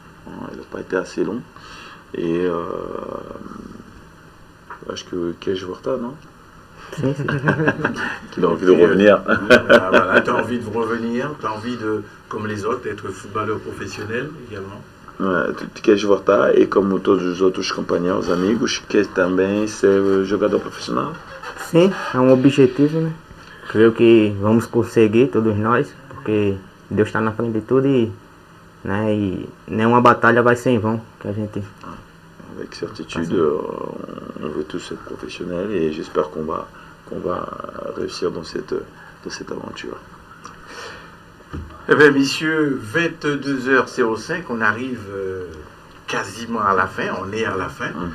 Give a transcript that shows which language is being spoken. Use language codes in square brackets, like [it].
[fr] Il n'a pas été assez long. Et que je vois non? Qu'il a envie de revenir. Voilà, tu as envie de revenir, tu as envie de, comme les autres, d'être footballeur professionnel également. [pt] Tu queres voltar e como todos os outros companheiros, amigos, quer também ser jogador profissional? Sim, é um objetivo, né? Creio que vamos conseguir, todos nós, porque Deus está na frente de tudo e nenhuma batalha vai ser em vão. Que a gente... [fr] Avec certitude, on veut tous être professionnels et j'espère qu'on va réussir dans cette aventure. Eh bien, messieurs, 22h05, on arrive quasiment à la fin, on est à la fin.